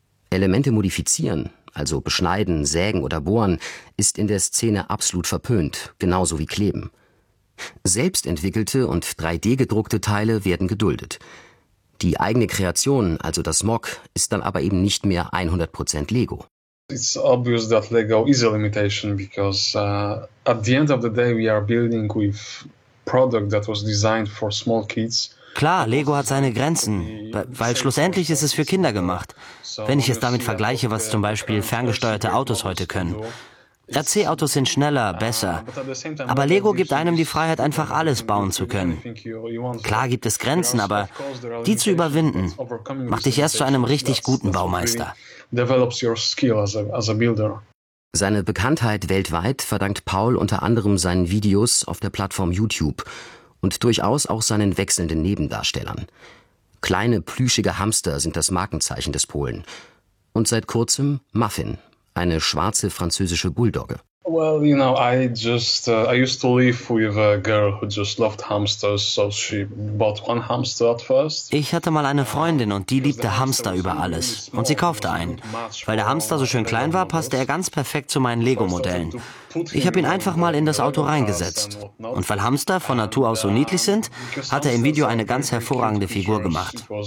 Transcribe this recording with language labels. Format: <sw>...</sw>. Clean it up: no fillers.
<de>Elemente modifizieren, also beschneiden, sägen oder bohren, ist in der Szene absolut verpönt, genauso wie kleben. Selbstentwickelte und 3D-gedruckte Teile werden geduldet. Die eigene Kreation, also das Mock, ist dann aber eben nicht mehr 100% Lego.</de> <en>It's obvious that Lego is a limitation because at the end of the day we are building with product that was designed for small kids.</en> <de>Klar, Lego hat seine Grenzen, weil schlussendlich ist es für Kinder gemacht. Wenn ich es damit vergleiche, was zum Beispiel ferngesteuerte Autos heute können. RC-Autos sind schneller, besser. Aber Lego gibt einem die Freiheit, einfach alles bauen zu können. Klar gibt es Grenzen, aber die zu überwinden, macht dich erst zu einem richtig guten Baumeister. Seine Bekanntheit weltweit verdankt Paul unter anderem seinen Videos auf der Plattform YouTube und durchaus auch seinen wechselnden Nebendarstellern. Kleine, plüschige Hamster sind das Markenzeichen des Polen. Und seit kurzem Muffin. Eine schwarze französische Bulldogge.</de> <en>Well, you know, I used to live with a girl who just loved hamsters, so she bought one hamster at first.</en> <de>Ich hatte mal eine Freundin und die liebte Hamster über alles. Und sie kaufte einen. Weil der Hamster so schön klein war, passte er ganz perfekt zu meinen Lego-Modellen. Ich habe ihn einfach mal in das Auto reingesetzt. Und weil Hamster von Natur aus so niedlich sind, hat er im Video eine ganz hervorragende Figur gemacht.</de>